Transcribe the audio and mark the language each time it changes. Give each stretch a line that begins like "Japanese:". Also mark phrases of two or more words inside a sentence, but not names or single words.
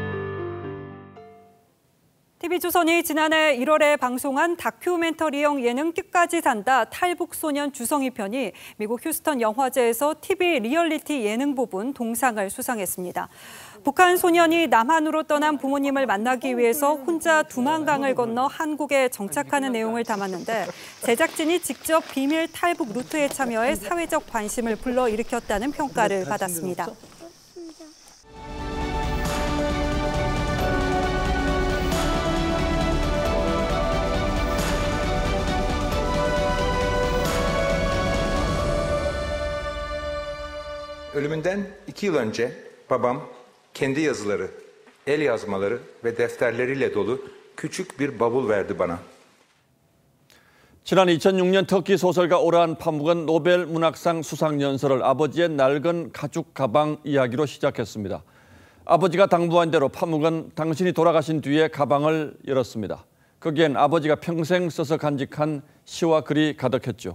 Korean: TV조선이 지난해 1월에 방송한 다큐멘터리형 예능 끝까지 산다 탈북소년 주성희 편이 미국 휴스턴 영화제에서 TV 리얼리티 예능 부분 동상을 수상했습니다. 북한 소년이 남한으로 떠난 부모님을 만나기 위해서 혼자 두만강을 건너 한국에 정착하는 내용을 담았는데 제작진이 직접 비밀 탈북 루트에 참여해 사회적 관심을 불러일으켰다는 평가를 받았습니다.
Turkish: Ölümünden 2 yıl önce babam kendi yazıları, el yazmaları ve defterleriyle dolu küçük bir bavul verdi bana.
Korean: 지난 2006년 터키 소설가 오르한 파묵은 노벨 문학상 수상 연설을 아버지의 낡은 가죽 가방 이야기로 시작했습니다. 아버지가 당부한 대로 파묵은 당신이 돌아가신 뒤에 가방을 열었습니다. 거기엔 아버지가 평생 써서 간직한 시와 글이 가득했죠.